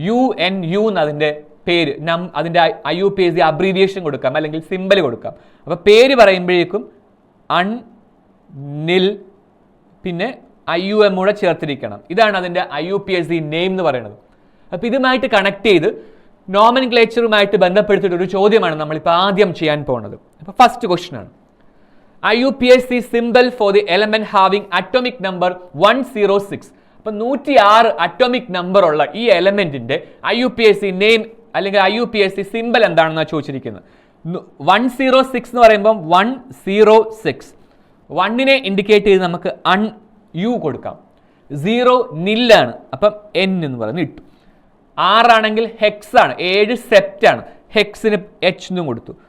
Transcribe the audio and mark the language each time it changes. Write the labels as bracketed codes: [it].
[ml] UNU എന്ന് അതിന്റെ പേര്, അതിന്റെ IUPAC അബ്രീവിയേഷൻ കൊടുക്കാം, അല്ലെങ്കിൽ സിമ്പൽ കൊടുക്കാം. അപ്പൊ പേര് പറയുമ്പോഴേക്കും അൺ, നിൽ, പിന്നെ IUM കൂടെ ചേർത്തിരിക്കണം. ഇതാണ് അതിന്റെ IUPAC നെയിം എന്ന് പറയുന്നത്. അപ്പൊ ഇതുമായിട്ട് കണക്ട് ചെയ്ത് നോമൻക്ലേച്ചറുമായിട്ട് ബന്ധപ്പെടുത്തിയിട്ട് ഒരു ചോദ്യമാണ് നമ്മളിപ്പോൾ ആദ്യം ചെയ്യാൻ പോകുന്നത്. അപ്പൊ ഫസ്റ്റ് ക്വസ്റ്റ്യൻ ആണ്, [en] IUPAC symbol for the element having atomic number 106. [ml] അപ്പൊ 106 അറ്റോമിക് നമ്പർ ഉള്ള ഈ എലമെന്റിന്റെ IUPAC നെയിം അല്ലെങ്കിൽ IUPAC സിമ്പൽ എന്താണെന്നാണ് ചോദിച്ചിരിക്കുന്നത്. 106 എന്ന് പറയുമ്പോൾ 106, 1നെ ഇൻഡിക്കേറ്റ് ചെയ്ത് നമുക്ക് U കൊടുക്കാം. 0 നില്ലാണ്, അപ്പം N എന്ന് പറയുന്നത് ഇട്ടു. 6 ആണെങ്കിൽ ഹെക്സ് ആണ്, 7 സെപ്റ്റ് ആണ്, ഹെക്സിന് H എന്നും കൊടുത്തു.